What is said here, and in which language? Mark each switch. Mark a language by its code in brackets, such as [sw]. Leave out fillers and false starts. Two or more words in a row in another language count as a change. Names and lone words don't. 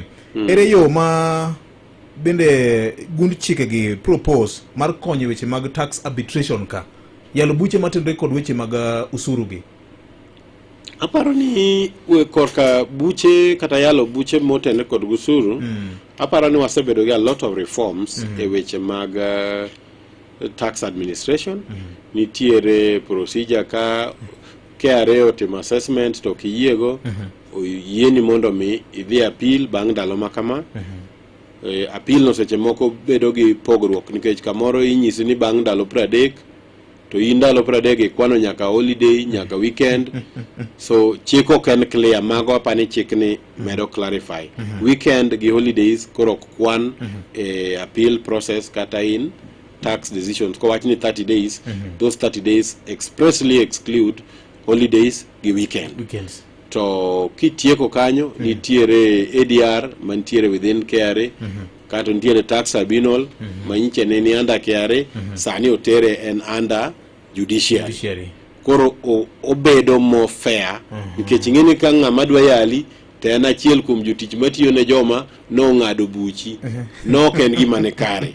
[luo] Ere yo ma bende gund chike gi propose mar konyo weche mag [en] tax arbitration [luo] ka yalo buche matendre kod weche mag usuru gi? Aparo ni korka buche kata yalo buche motende kod usuru, aparo ni wasebedo gi [en] a lot of reforms [luo] e weche mag [en] tax administration. [luo] Nitiere procedure ka KRA otimo assessment to kiyiego yieni mondo mi idhi appeal bang' ndalo makama. Appeal no seche moko bedo gi pogruok nikech kamoro inyisi ni bang' ndalo 30 to in ndalo 30 kwano nyaka holiday nyaka weekend. So chik ok en clear, mago apani chik ni medo clarify. Weekend gi holidays koro kwan [en] appeal process [luo] kata in [en] tax decisions [luo] ko wachni 30 days. [en] Those 30 days expressly exclude holidays gi weekends. [luo] To kitieko kanyo nitiere ADR mantiere within KRA, kato nitiere [en] tax tribunal [luo] manyiche ni under KRA, sani otere en [en] under judiciary. [luo] Koro obedo [en] more fair [luo] nikech ing'eni ka ng'ama dwa yali to en achiel kuom jotich matiyo ne joma no ng'ado buchi no ken gima ne kare.